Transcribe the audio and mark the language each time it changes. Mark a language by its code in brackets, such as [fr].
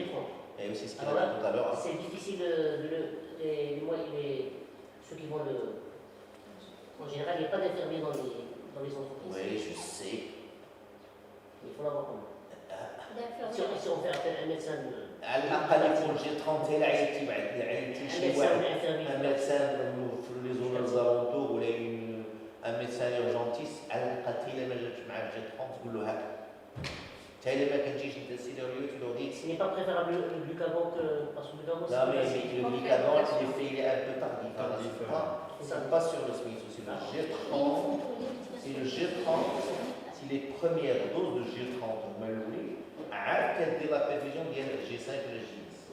[fr] G30. Et aussi ce qu'il a Alors dit tout à l'heure. C'est difficile ceux qui vont le. En général, il n'y a pas d'infirmiers dans les entreprises. Oui, je sais. Il faut l'avoir quand même. Si on fait appel à un médecin [ar] على الأقل يكون G30 إلا عيطتي شي واحد [fr] un médecin [ar] في [fr] les zones alentours [ar] ولا [fr] un médecin urgentiste [ar] على الأقل إلا ما جاتش معاه G30 تقول له هاك. حتى إلا ما كنتيش أنت سيريو [fr] tu leur dis. Ce n'est pas préférable le glucagon parce que le glucagon Non mais le glycagon, l'effet il est un peu tardif. C'est pas sur le SMIC, c'est le G30. C'est le G30. Si les premières doses de G30 ont maloulé, dès la perfusion, il y a le G5 et le G10.